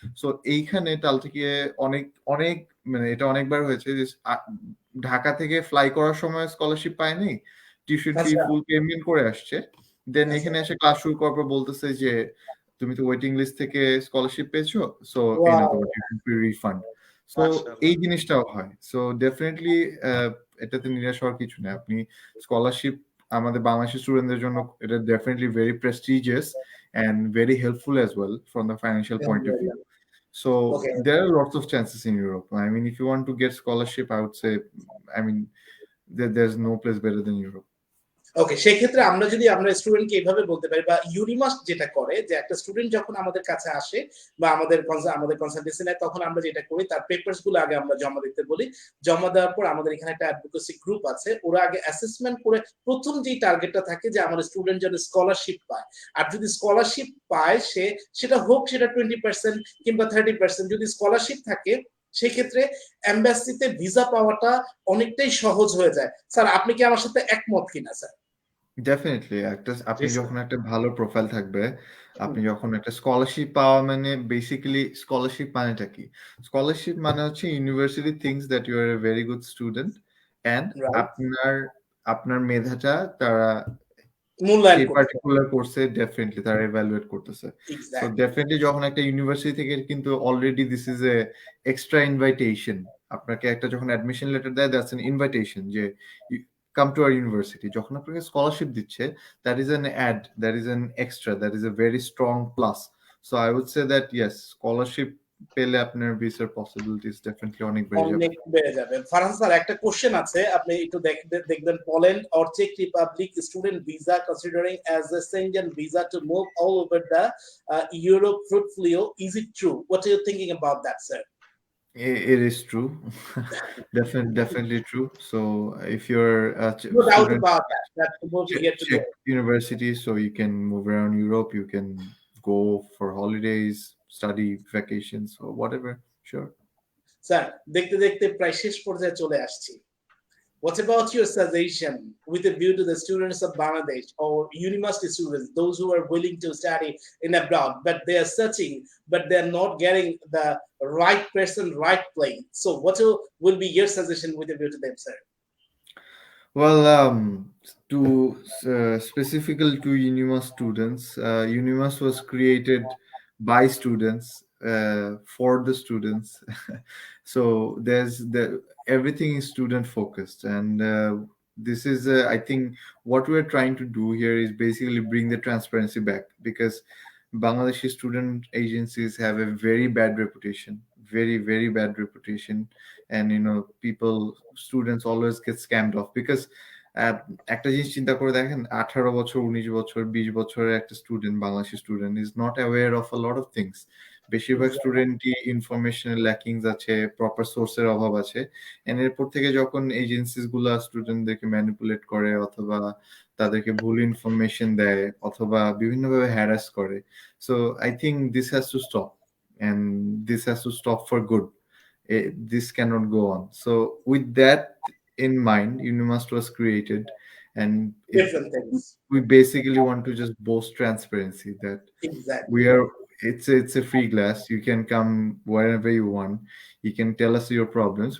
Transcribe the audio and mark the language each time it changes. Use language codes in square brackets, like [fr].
[bn] So এইখানে টাল থেকে অনেক অনেক মানে এটা অনেকবার হয়েছে যে ঢাকা থেকে ফ্লাই করার সময় স্কলারশিপ পায়নি, টিউশন ফি ফুল পেমেন্ট করে আসছে, দেন এখানে এসে ক্লাস শুরু করার পর বলতেছে যে তুমি তো ওয়েটিং লিস্ট থেকে স্কলারশিপ পেয়েছো, সো এই না তোমার টিউশন ফি রিফান্ড। সো এই জিনিসটাও হয়। সো ডেফিনেটলি এটাতে নিরাশ হওয়ার কিছু নেই। আপনি স্কলারশিপ আমাদের বাংলাদেশি স্টুডেন্টদের জন্য এটা definitely very prestigious [en] and very helpful as well from the financial point of view. [bn] So there are lots of chances in Europe. I mean, if you want to get scholarship, I would say, I mean, there's no place better than Europe. ওকে, সেক্ষেত্রে আমরা যদি আমরা স্টুডেন্টকে এইভাবে বলতে পারি, বা ইউনিমাস যেটা করে যে একটা স্টুডেন্ট যখন আমাদের কাছে আসে বা আমাদের কনসালটেন্সি নেয়, তখন আমরা যেটা করি তার পেপারস গুলো আগে আমরা জমা দিতে বলি। জমা দেওয়ার পর আমাদের এখানে একটা অ্যাডভোকেসি গ্রুপ আছে, ওরা আগে অ্যাসেসমেন্ট করে প্রথম যেই টার্গেটটা থাকে যে আমাদের স্টুডেন্ট যেন স্কলারশিপ পায়। আর যদি স্কলারশিপ পায় সেটা হোক সেটা 20% কিংবা 30%, যদি স্কলারশিপ থাকে সেক্ষেত্রে এমবাসিতে ভিসা পাওয়াটা অনেকটাই সহজ হয়ে যায়। স্যার আপনি কি আমার সাথে একমত কিনা স্যার? ডেফিনেটলি আপনি যখন একটা ভালো প্রোফাইল থাকবে, আপনি যখন একটা স্কলারশিপ পাওয়া, মানে বেসিক্যালি স্কলারশিপ মানেটা কি? স্কলারশিপ মানে হচ্ছে university [en] things that you are a very good student and [bn] আপনার আপনার মেধাটা তারা সেই পার্টিকুলার কোর্সে ডেফিনেটলি তারা ইভ্যালুয়েট করতেছে। সো ডেফিনেটলি যখন একটা ইউনিভার্সিটি থেকে কিন্তু already [en] this is a extra invitation, [bn] আপনাকে একটা যখন অ্যাডমিশন লেটার দেয় [en] that's an invitation [bn] যে [en] come to our university. [bn] যখন আপনাকে স্কলারশিপ দিচ্ছে, [en] that is an add, that is an extra, that is a very strong plus. So I would say that yes, [bn] scholarship পেলে আপনার ভিসার possibilities definitely অনেক বেড়ে যাবে। ফারহান স্যার একটা কোশ্চেন আছে, আপনি একটু দেখবেন। [en] Poland or check Republic student visa considering as a Schengen visa to move all over the Europe fruitfully. Is it true? What are you thinking about that, sir? It is true. Definitely true. So if you're a no doubt student, about that. That's supposed to get to check university so you can move around Europe, you can go for holidays, study, vacations, or whatever. Sure. [bn] Sir দেখতে দেখতে প্রায় শেষ পর্যায়ে চলে আসছি। [en] What about your suggestion with a view to the students of Bangladesh or university students, those who are willing to study in abroad, but they are searching, but they are not getting the right person, right place? So what will be your suggestion with a view to them, sir? Well, to specifically to Unimas students, Unimas was created by students for the students. So everything is student focused, and this is I think what we're trying to do here is basically bring the transparency back, because Bangladeshi student agencies have a very bad reputation, very bad reputation, and students always get scammed off because [bn] একটা জিনিস চিন্তা করে দেখেন 18 বছর 19 বছর 20 বছরের একটা student, Bangladeshi student [en] Is not aware of a lot of things. [bn] বেশিরভাগ স্টুডেন্টই ইনফরমেশনের ল্যাকিংস আছে, প্রপার সোর্সের অভাব আছে, এন্ড এরপর থেকে যখন এজেন্সিস গুলা স্টুডেন্টদেরকে ম্যানিপুলেট করে অথবা তাদেরকে ভুল ইনফরমেশন দেয় অথবা বিভিন্নভাবে হ্যারাস করে, [en] So I think this has to stop, and this has to stop for good. This cannot go on. So with that in mind, Unimust was created, and Different things. we basically want to just boast transparency that Exactly. it's a free class. You can come wherever you want. You can tell us your problems.